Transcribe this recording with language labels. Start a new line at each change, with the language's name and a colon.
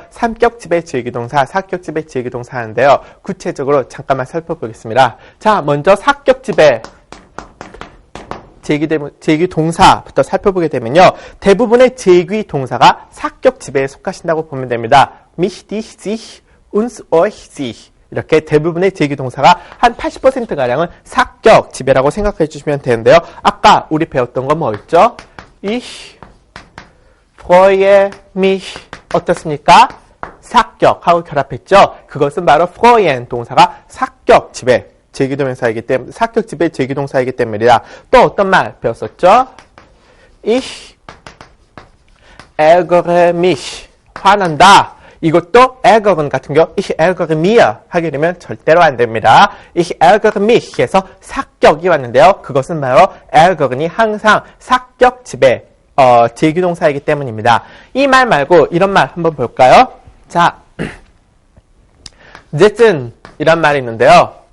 Korean: 3격집의 제기동사, 4격집의 제기동사 하는데요. 구체적으로 잠깐만 살펴보겠습니다. 자, 먼저 4격집의 제기동사부터 살펴보게 되면요. 대부분의 제기동사가 4격집에 속하신다고 보면 됩니다.
German: mich, dich, sich, uns, euch, sich.
Korean: 이렇게 대부분의 제기동사가 한 80%가량은 4격 지배라고 생각해 주시면 되는데요. 아까 우리 배웠던 건 뭐였죠?
German: Ich freue mich
Korean: 어떻습니까? 4격하고 결합했죠? 그것은 바로 freuen 동사가 4격 지배 제기동사이기 때문에 4격 지배 제기동사이기 때문이다. 또 어떤 말 배웠었죠?
German: Ich ärgere mich
Korean: 화난다. 이것도 ärgern 같은 경우
German: ich ärgere mir
Korean: 하게 되면 절대로 안 됩니다.
German: ich ärgere mich
Korean: 해서 4격이 왔는데요. 그것은 바로 ärger이 항상 4격 지배 제기동사이기 때문입니다. 이 말 말고 이런 말 한번 볼까요? 자, sitzen 이란 말이 있는데요.